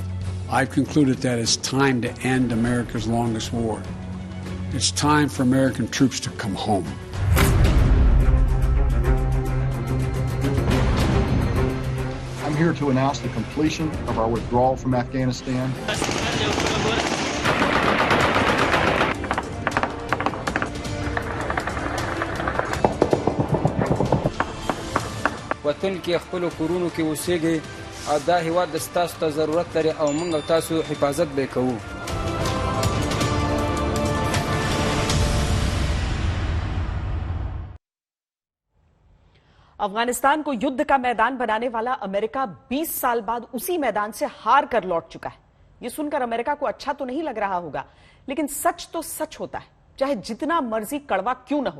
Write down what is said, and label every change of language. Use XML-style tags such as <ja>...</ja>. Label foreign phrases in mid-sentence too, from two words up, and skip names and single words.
<en>I've concluded that it's time to end America's longest war. It's time for American troops to come home. I'm here to announce the completion of our withdrawal from Afghanistan.</en> <ps>وطن کې خپل کورونو کې اوسېږي او دا هیواد د ستاسو ته ضرورت لري او موږ او تاسو حفاظت به کوو.</ps> <hi>अफगानिस्तान को युद्ध का मैदान बनाने वाला अमेरिका 20 साल बाद उसी मैदान से हार कर लौट चुका है। यह सुनकर अमेरिका को अच्छा तो नहीं लग रहा होगा, लेकिन सच तो सच होता है, चाहे जितना मर्जी कड़वा क्यों न हो।</hi>